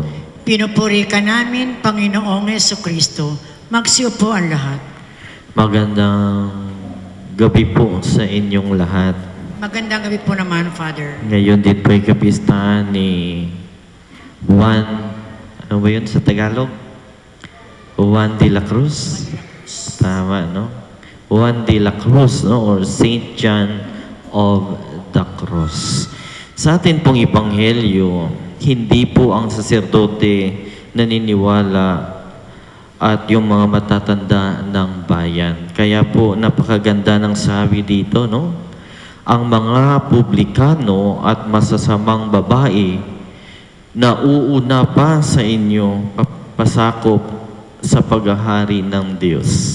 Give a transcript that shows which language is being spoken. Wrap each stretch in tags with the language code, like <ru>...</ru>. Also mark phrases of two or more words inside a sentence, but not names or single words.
<tl>Pinupuri ka namin, Panginoong Jesucristo. Magsiupo ang lahat. Magandang gabi po sa inyong lahat. Magandang gabi po naman, Father. Ngayon din po ay kapistahan ni Juan, ano ba yun sa Tagalog? Juan de la Cruz? Tama, no? Juan de la Cruz, no?</tl> <en>Or Saint John of the Cross.</en> <tl>Sa atin pong Ebanghelyo, hindi po ang saserdote naniniwala at yung mga matatanda ng bayan. Kaya po, napakaganda ng sabi dito, no? Ang mga publikano at masasamang babae na uuna pa sa inyo pasakop sa paghahari ng Diyos.</tl>